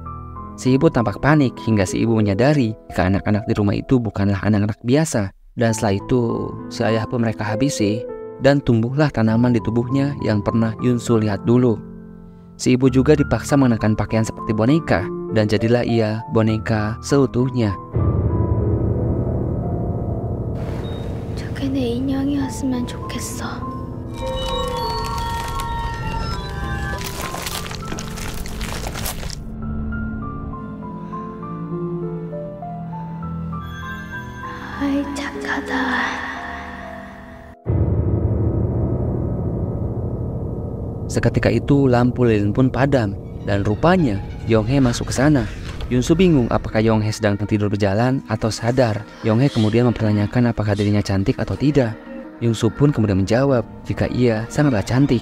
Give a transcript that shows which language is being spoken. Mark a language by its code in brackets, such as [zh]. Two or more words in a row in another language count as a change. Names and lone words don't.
[id] Si ibu tampak panik hingga si ibu menyadari jika anak-anak di rumah itu bukanlah anak-anak biasa, dan setelah itu si ayah pun mereka habisi dan tumbuhlah tanaman di tubuhnya yang pernah Yunsu lihat dulu. Si ibu juga dipaksa mengenakan pakaian seperti boneka dan jadilah ia boneka seutuhnya. [ko] 저게 내 인형이었으면 좋겠어. 아이 착하다. [id] Seketika itu lampu lilin pun padam dan rupanya Yonghae masuk ke sana. Yunsu bingung apakah Yonghae sedang tertidur berjalan atau sadar. Yonghae kemudian mempertanyakan apakah dirinya cantik atau tidak. Yunsu pun kemudian menjawab jika ia sangatlah cantik.